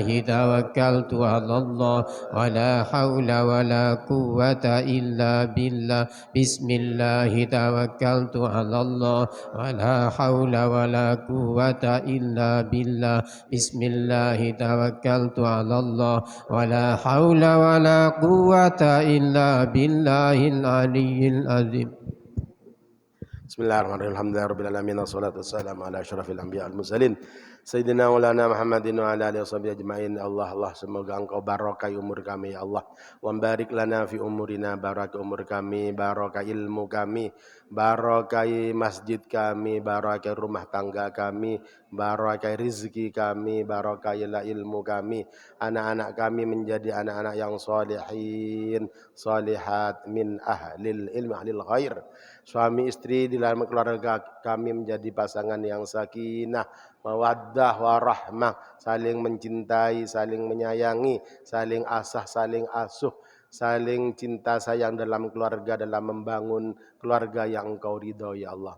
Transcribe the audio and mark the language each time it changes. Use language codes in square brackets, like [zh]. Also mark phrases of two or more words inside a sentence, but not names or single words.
[ar] توكلت على الله ولا حول ولا قوة إلا بالله بسم الله توكلت على الله ولا حول ولا قوة إلا بالله بسم الله توكلت على الله ولا حول ولا قوة إلا بالله العلي العظيم. بسم الله الرحمن الرحيم الحمد لله رب العالمين والصلاة والسلام على أشرف الأنبياء والمرسلين سيدنا مولانا محمد وعلى آله وصحبه أجمعين. [id] Allah semoga Engkau barakai umur kami ya Allah. [ar] وبارك لنا في أعمارنا, [id] barakai umur kami, barakai ilmu kami, barakai masjid kami, barakai rumah tangga kami, barakai rizki kami, barakai ilmu kami. Anak-anak kami menjadi anak-anak yang [ar] صالحين صالحات من أهل العلم أهل الخير. [id] Suami istri di dalam keluarga kami menjadi pasangan yang sakinah, mawaddah, warahmah, saling mencintai, saling menyayangi, saling asah, saling asuh, saling cinta sayang dalam keluarga, dalam membangun keluarga yang Engkau ridhoi ya Allah.